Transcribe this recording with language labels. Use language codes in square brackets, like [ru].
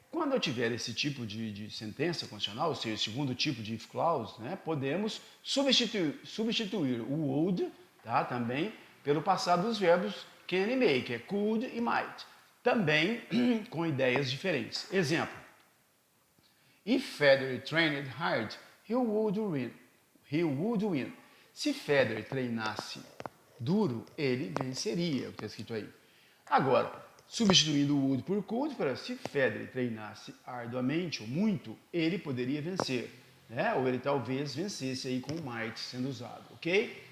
[pt] Quando eu tiver esse tipo de sentença condicional, ou seja, o segundo tipo de if clause, né? Podemos substituir o would, tá? Também pelo passado dos verbos can e may, que é could e might. Também com ideias diferentes. Exemplo. [en] If Federer trained hard, he would win. He would win. [pt] Se Federer treinasse duro, ele venceria, o que está escrito aí. Agora, substituindo o would por could, para se Federer treinasse arduamente ou muito, ele poderia vencer, né? Ou ele talvez vencesse aí com o might sendo usado, ok?